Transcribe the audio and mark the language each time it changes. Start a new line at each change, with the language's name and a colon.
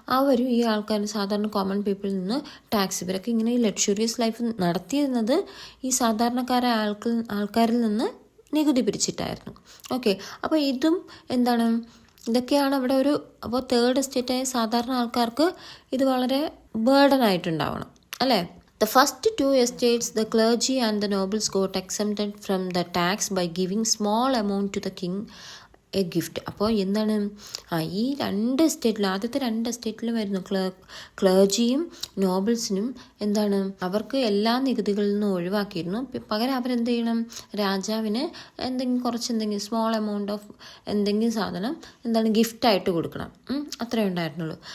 Malayalam: അവരും ഈ ആൾക്കാർ, സാധാരണ കോമൺ പീപ്പിളിൽ നിന്ന് ടാക്സ്, ഇവരൊക്കെ ഇങ്ങനെ ഈ ലക്ഷറിയസ് ലൈഫ് നടത്തിയിരുന്നത് ഈ സാധാരണക്കാരായ ആൾക്കാരിൽ നിന്ന് നികുതി പിരിച്ചിട്ടായിരുന്നു. ഓക്കെ, അപ്പോൾ ഇതും ഇതൊക്കെയാണ് അവിടെ അപ്പോൾ തേർഡ് എസ്റ്റേറ്റായ സാധാരണ ആൾക്കാർക്ക് ഇത് വളരെ ബേർഡൻ ആയിട്ടുണ്ടാവണം അല്ലേ?
English: The first 2 estates, the clergy and the nobles got exempted from the tax by giving small amount to the king a gift.
Malayalam: അപ്പോൾ എന്താണ് ഈ രണ്ട് എസ്റ്റേറ്റിലും ആദ്യത്തെ രണ്ട് എസ്റ്റേറ്റിലും വരുന്നു ക്ലർജിയും നോബിൾസിനും എന്താണ് അവർക്ക് എല്ലാ നികുതികളിൽ നിന്നും ഒഴിവാക്കിയിരുന്നു. പകരം അവരെന്ത് ചെയ്യണം, രാജാവിന് എന്തെങ്കിലും സ്മോൾ എമൗണ്ട് ഓഫ് എന്തെങ്കിലും സാധനം എന്താണ് ഗിഫ്റ്റായിട്ട് കൊടുക്കണം. അത്രേ ഉണ്ടായിരുന്നുള്ളൂ.